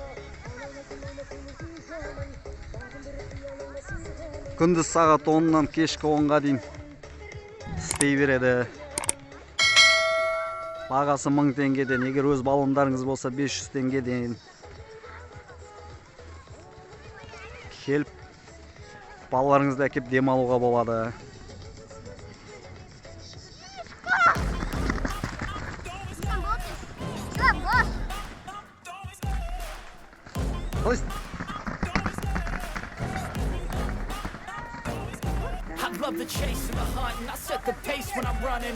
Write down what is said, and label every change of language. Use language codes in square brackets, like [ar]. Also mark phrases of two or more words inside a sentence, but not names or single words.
[kk] Күндіз сағат 10-нан кешкі 10-ға дейін істей береді. Бағасы 1000 теңгеден, егер өз баллондарыңыз болса 500 теңгеден. Келіп, балаларыңызды әкеп демалуға болады. [en] I love the chase and the hunt, and I set the pace when I'm running.